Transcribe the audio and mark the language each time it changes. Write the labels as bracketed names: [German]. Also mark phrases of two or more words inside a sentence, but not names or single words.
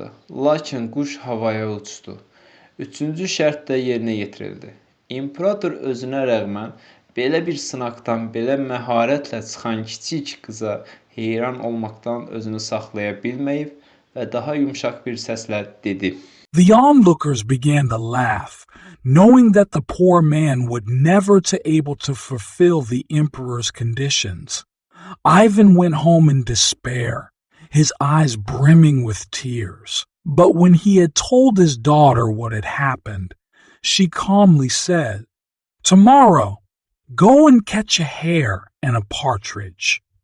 [Azerbaijani] Lakin quş havaya uçdu. Üçüncü şərt də yerinə yetirildi. İmperator özünə rəğmən belə bir sınaqdan belə məharətlə çıxan kiçik qıza heyran olmaqdan özünü saxlaya bilməyib və daha yumşaq bir səslə dedi: [English] The onlookers began to laugh, knowing that the poor man would never be able to fulfill the emperor's conditions. Ivan went home in despair, his eyes brimming with tears. But when he had told his daughter what had happened, she calmly said, "Tomorrow, go and catch a hare and a partridge.